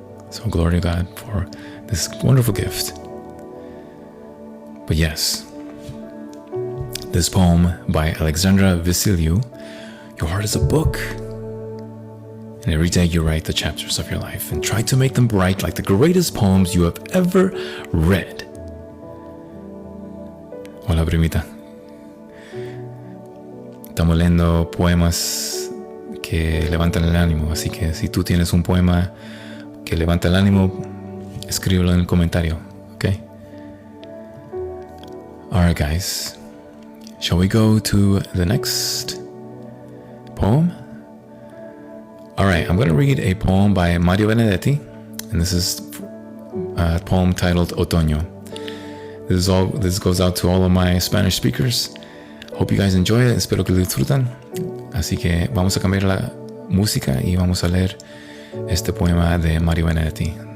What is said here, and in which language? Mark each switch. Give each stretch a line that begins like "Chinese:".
English: So glory to God for this wonderful gift. But yes, this poem by Alexandra Vassiliou, your heart is a book. And every day you write the chapters of your life and try to make them bright like the greatest poems you have ever read.
Spanish: Hola, primita. Estamos leyendo poemas que levantan el ánimo, así que si tú tienes un poema que levanta el ánimo, escríbelo en el comentario, okay?
English: Alright guys, shall we go to the next poem? Alright, I'm going to read a poem by Mario Benedetti, and this is a poem titled Otoño. This goes out to all of my Spanish speakers. Hope you guys enjoy it,
Spanish: espero que lo disfrutan. Así que vamos a cambiar la música y vamos a leer este poema de Mario Benedetti.